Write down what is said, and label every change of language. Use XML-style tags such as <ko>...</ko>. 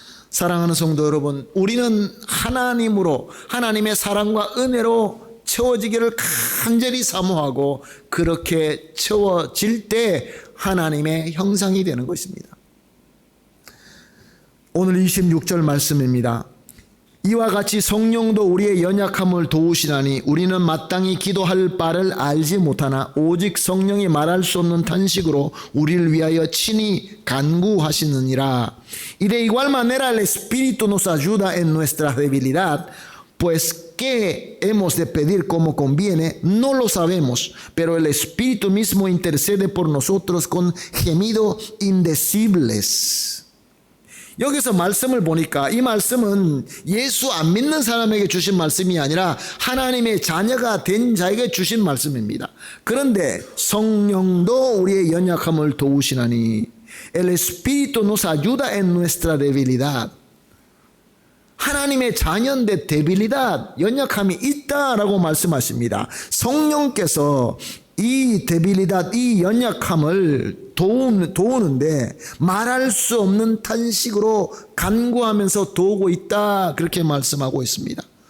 <ko>사랑하는 성도 여러분, 우리는 하나님으로, 하나님의 사랑과 은혜로 채워지기를 간절히 사모하고 그렇게 채워질 때 하나님의 형상이 되는 것입니다. 오늘 26절 말씀입니다. 이와 같이 성령도 우리의 연약함을 도우시나니 우리는 마땅히 기도할 바를 알지 못하나 오직 성령이 말할 수 없는 탄식으로 우리를 위하여 친히 간구하시느니라.</ko> <es>Y de igual manera el Espíritu nos ayuda en nuestra debilidad, pues qué hemos de pedir como conviene, no lo sabemos, pero el Espíritu mismo intercede por nosotros con gemidos indecibles.</es> <ko>여기서 말씀을 보니까 이 말씀은 예수 안 믿는 사람에게 주신 말씀이 아니라 하나님의 자녀가 된 자에게 주신 말씀입니다. 그런데 성령도 우리의 연약함을 도우시나니</ko> <es>El Espíritu nos ayuda en nuestra debilidad.</es> <ko>하나님의 자녀인데 debilidad, 연약함이 있다라고 말씀하십니다. 성령께서 이 debilidad, 이 연약함을 도우는데 말할 수 없는 탄식으로 간구하면서 도우고 있다, 그렇게 말씀하고 있습니다.</ko>